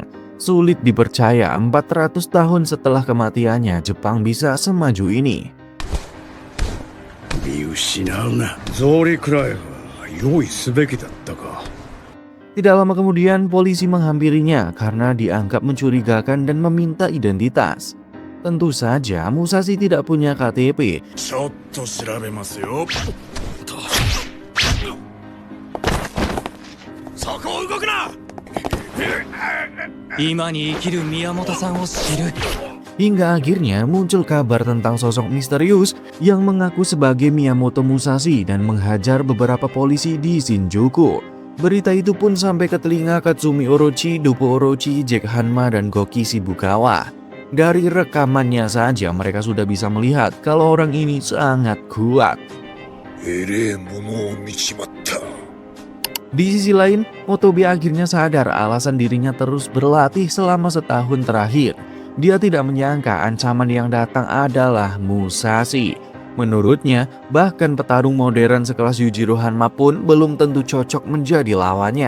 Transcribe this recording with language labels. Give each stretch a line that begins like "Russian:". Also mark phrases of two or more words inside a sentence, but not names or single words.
Indonesian: Sulit dipercaya 400 tahun setelah kematiannya, Jepang bisa semaju ini.
Japanese: 見失うな草履くらいは用意すべきだったか
Indonesian: Tidak lama kemudian, polisi menghampirinya karena dianggap mencurigakan dan meminta identitas. Tentu saja, Musashi tidak punya KTP.
Japanese: ちょっと調べますよそこを動くな今に生きる宮本さんを知る。
Indonesian: Hingga akhirnya muncul kabar tentang sosok misterius yang mengaku sebagai Miyamoto Musashi dan menghajar beberapa polisi di Shinjuku. Berita itu pun sampai ke telinga Katsumi Orochi, Doppo Orochi, Jack Hanma, dan Goki Shibukawa. Dari rekamannya saja mereka sudah bisa melihat kalau orang ini sangat kuat.
Japanese: えれえものを見ちまった
Indonesian: Di sisi lain, Motobe akhirnya sadar alasan dirinya terus berlatih selama setahun terakhir. Dia tidak menyangka ancaman yang datang adalah Musashi. Menurutnya, bahkan petarung modern sekelas Yujiro Hanma pun belum tentu cocok menjadi lawannya.